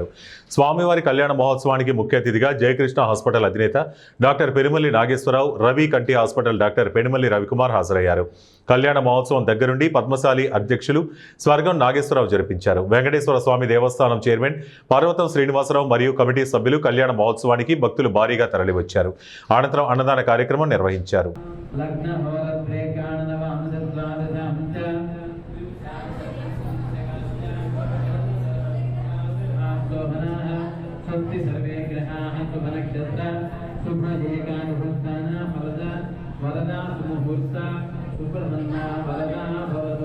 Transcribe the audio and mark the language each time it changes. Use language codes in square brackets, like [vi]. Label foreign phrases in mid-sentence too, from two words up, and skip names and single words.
[te] స్వామివారి కళ్యాణ మహోత్సవానికి ముఖ్య అతిథిగా జయకృష్ణ హాస్పిటల్ అధినేత డాక్టర్ పెరుమల్లి నాగేశ్వరరావు, రవి కంటి హాస్పిటల్ డాక్టర్ పెనుమల్లి రవికుమార్ హాజరయ్యారు. కళ్యాణ మహోత్సవం దగ్గరుండి పద్మశాలి అధ్యక్షులు స్వర్గం నాగేశ్వరరావు జరిపించారు. వెంకటేశ్వర స్వామి దేవస్థానం చైర్మన్ పర్వతం శ్రీనివాసరావు మరియు కమిటీ సభ్యులు కళ్యాణ మహోత్సవానికి భక్తులు భారీగా తరలివచ్చారు. అనంతరం అన్నదాన కార్యక్రమం నిర్వహించారు. [sa] सर्वे ग्रहाः शुभनक्षत्र शुभएकानुभूताना फलदा वरदा मुहूर्ता सुब्रह्मण्या वरदा भवतु।